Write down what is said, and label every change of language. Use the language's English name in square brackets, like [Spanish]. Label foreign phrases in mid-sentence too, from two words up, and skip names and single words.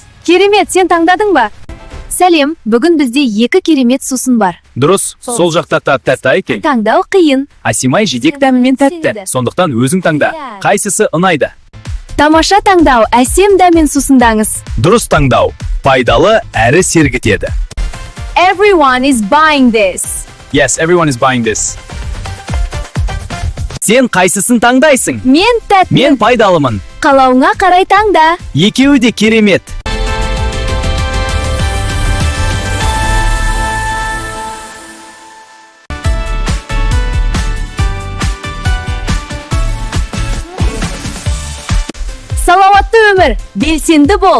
[Kazakh] Керемет, сен таңдадың ба? Сәлем, бүгін бізде 2 керемет сусын бар. Дұрыс, сол жақта тәтті екен. Таңдау қиын. Асимай жидек дәмімен тәтті. Сондықтан өзің таңда. Қайсысы ұнайды? Тамаша таңдау, әсем дәмен сусындаңыз. Дұрыс таңдау. Пайдалы әрі сергітеді. [English] Everyone is buying this. Yes, everyone is buying this. [Kazakh] Сен қайсысын таңдайсың? Мен тәтті. Мен пайдалымын. Қалауыңа қарай таңда. Екеуі де керемет. Салауатты өмір, белсенді бол.